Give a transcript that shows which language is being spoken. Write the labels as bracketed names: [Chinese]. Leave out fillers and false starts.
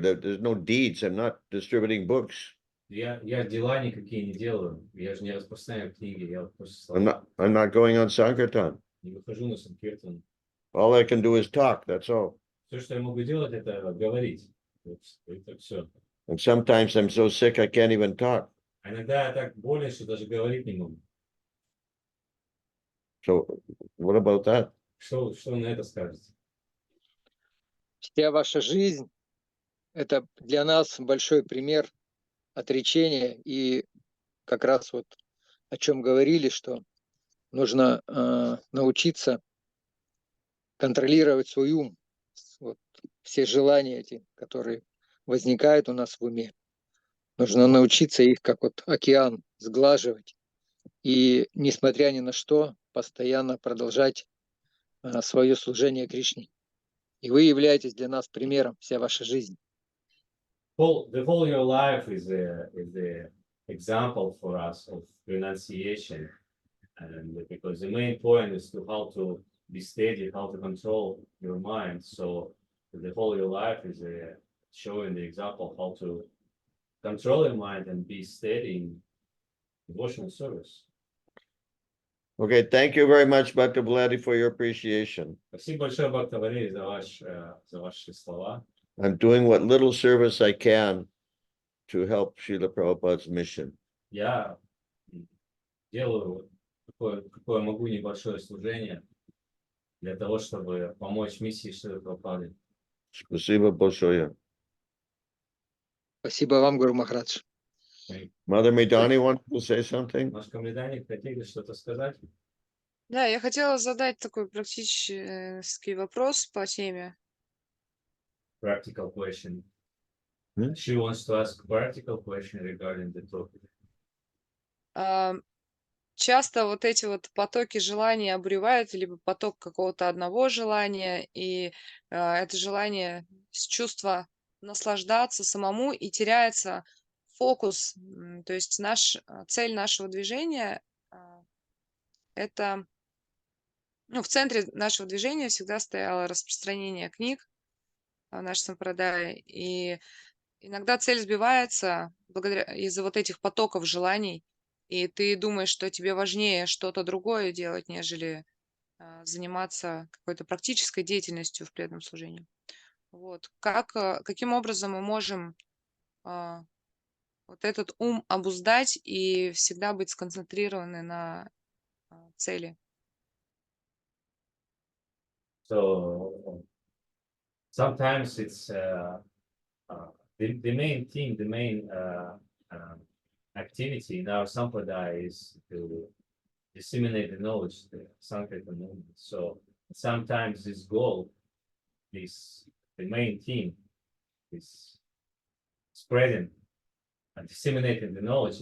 [English] There's no deeds. I'm not distributing books. [Russian] Я дела никакие не делаю. Я же не распространяю книги. Я просто [English] I'm [Russian] словами. [English] not going on Sankirtan. [Russian] Не выхожу на Санкиртан. [English] All I can do is talk. That's all. [Russian] Все, что я могу делать, это говорить. Это все. [English] And sometimes I'm so sick I can't even talk. [Russian] А иногда я так болен, что даже говорить не могу. [English] So what about that? [Russian] Что вы на это скажете? Вся ваша жизнь – это для нас большой пример отречения. И как раз вот о чем говорили, что нужно научиться контролировать свой ум. Вот, все желания эти, которые возникают у нас в уме. Нужно научиться их, как вот океан, сглаживать. И, несмотря ни на что, постоянно продолжать свое служение Кришне. И вы являетесь для нас примером, вся ваша жизнь. [English] The whole your life is a example for us of renunciation, and because the main point is to how to be steady, how to control your mind. So the whole your life is showing the example how to control your mind and be steady in devotional service. Okay, thank you very much, Bhakta Vladi, for your appreciation. [Russian] Спасибо большое, Бхакта Валерий, за ваши слова. [English] I'm doing what little service I can to help Srila Prabhupada's mission. [Russian] Я делаю какое могу небольшое служение для того, чтобы помочь миссии Шрилы Прабхупады. Спасибо большое. Спасибо вам, Гуру Махарадж. [English] Mother Midani wanted to say something? [Russian] Наш комендантник хотели что-то сказать? Да, я хотела задать такой практический вопрос по теме. [English] Practical question. Hmm? She wants to ask practical question regarding the topic. [Russian] Часто вот эти вот потоки желаний обуревают, либо поток какого-то одного желания, и это желание с чувства наслаждаться самому, и теряется фокус. То есть цель нашего движения это, в центре нашего движения всегда стояло распространение книг в нашей сампрадае, и иногда цель сбивается из-за вот этих потоков желаний, и ты думаешь, что тебе важнее что-то другое делать, нежели заниматься какой-то практической деятельностью в преданном служении. Вот. Каким образом мы можем вот этот ум обуздать и всегда быть сконцентрированы на цели? [English] So sometimes it's the main thing, the main activity in our sampradaya is to disseminate the knowledge, the Sankirtan movement. So sometimes this goal, the main theme, is spreading and disseminating the knowledge.